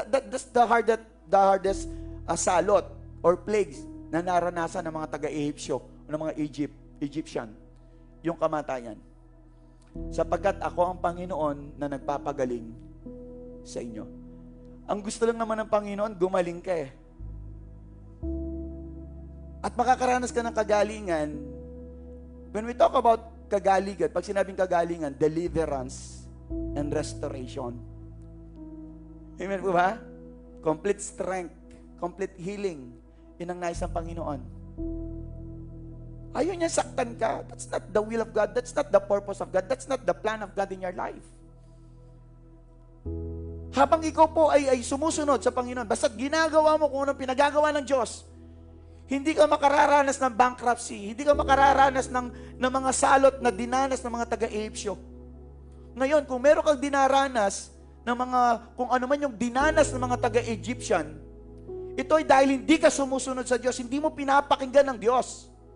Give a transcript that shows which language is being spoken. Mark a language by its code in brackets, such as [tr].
[en] That's the hardest [tl] salot or plagues na naranasan ng mga taga-Ehipsyo, ng mga Egyptian, yung kamatayan. Sapagkat ako ang Panginoon na nagpapagaling sa inyo. Ang gusto lang naman ng Panginoon, gumaling ka eh. At makakaranas ka ng kagalingan. [en] When we talk about [tl] kagalingan, pag sinabing kagalingan, [en] deliverance and restoration. Amen [tl] po ba? [en] Complete strength, complete healing. [tl] Yun ang nais ng Panginoon. Ayaw niya saktan ka. [en] That's not the will of God. That's not the purpose of God. That's not the plan of God in your life. [tl] Habang ikaw po ay sumusunod sa Panginoon, basta ginagawa mo kung anong pinagagawa ng Diyos, hindi ka makararanas ng bankruptcy, hindi ka makararanas ng mga salot na dinanas ng mga taga-Ehipsyo. Ngayon, kung meron kang dinaranas ng mga, kung ano man yung dinanas ng mga taga-Egyptian, ito ay dahil hindi ka sumusunod sa Diyos, hindi mo pinapakinggan ng Diyos.